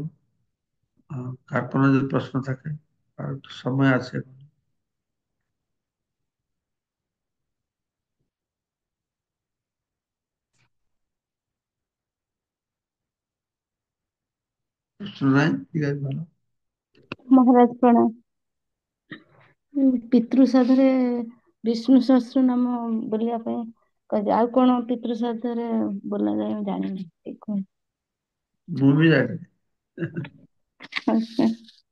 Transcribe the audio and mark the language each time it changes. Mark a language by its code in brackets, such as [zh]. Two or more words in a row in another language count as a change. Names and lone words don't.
[bn] কার কোনো যদি প্রশ্ন থাকে, আর একটু সময় আছে এখন। প্রশ্ন নাই, ঠিক আছে, ভালো। [or] ମହାରାଜ ପ୍ରଣାମ। ପିତୃ ଶ୍ରାଦ୍ଧରେ ବିଷ୍ଣୁ ସହସ୍ର ନାମ ବୋଲିବା ପାଇଁ କହିଲେ, ଆଉ କଣ ପିତୃ ଶ୍ରାଦ୍ଧରେ ବୋଲାଯାଏ ମୁଁ ଜାଣିନି, ଟିକେ କୁହନ୍ତୁ। ମୁଁ ବି ଜାଣିନି। ଆଚ୍ଛା।